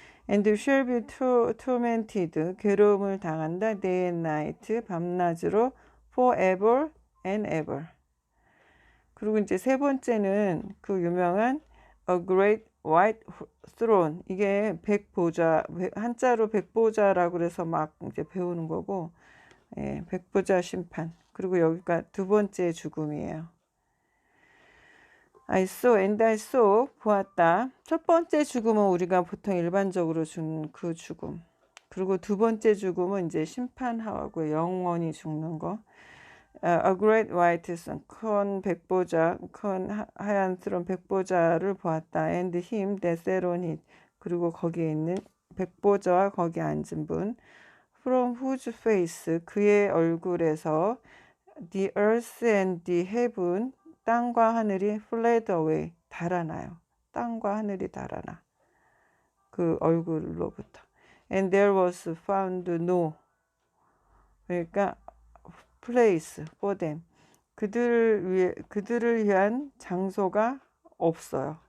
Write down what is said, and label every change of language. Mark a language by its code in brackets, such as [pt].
[en] and shall be tormented, [ko] 괴로움을 당한다. [en] day and night, [ko] 밤낮으로 [en] forever and ever. [ko] 그리고 이제 세 번째는 그 유명한 [en] a great white throne. [ko] 이게 백보좌, 한자로 백보좌라고 그래서 막 이제 배우는 거고, 백보좌 심판. 그리고 여기가 두 번째 죽음이에요. [en] I saw, [ko] 보았다. 첫 번째 죽음은 우리가 보통 일반적으로 준 그 죽음. 그리고 두 번째 죽음은 이제 심판하고 영원히 죽는 거. [en] A great white throne, [ko] 큰 백보좌, 큰 하얀 스러운 백보좌를 보았다. [en] And him that sat on it. [ko] 그리고 거기에 있는 백보좌와 거기 앉은 분. [en] From whose face, [ko] 그의 얼굴에서 [en] the earth and the heaven, [ko] 땅과 하늘이 [en] fled away, [ko] 달아나요. 땅과 하늘이 달아나. 그 얼굴로부터. [en] And there was found no, [ko] 그러니까 [en] place for them, [ko] 그들을 위한 장소가 없어요.